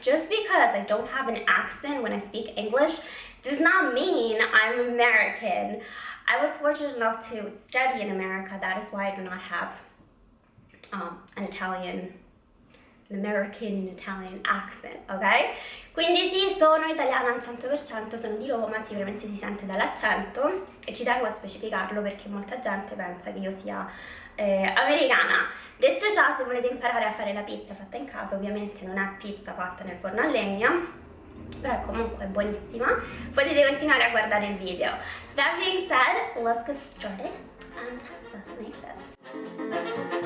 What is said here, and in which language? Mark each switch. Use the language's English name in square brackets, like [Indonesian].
[English] Just because I don't have an accent when I speak English does not mean I'm American. I was fortunate enough to study in America. That is why I do not have an American Italian accent, ok? [Italian] Quindi sì, sono italiana al 100%, sono di Roma, sicuramente si sente dall'accento e ci tengo a specificarlo perché molta gente pensa che io sia americana. Detto ciò, se volete imparare a fare la pizza fatta in casa, ovviamente non è pizza fatta nel forno a legna, però è comunque buonissima, potete continuare a guardare il video. [English] That being said, let's get started and let's make this.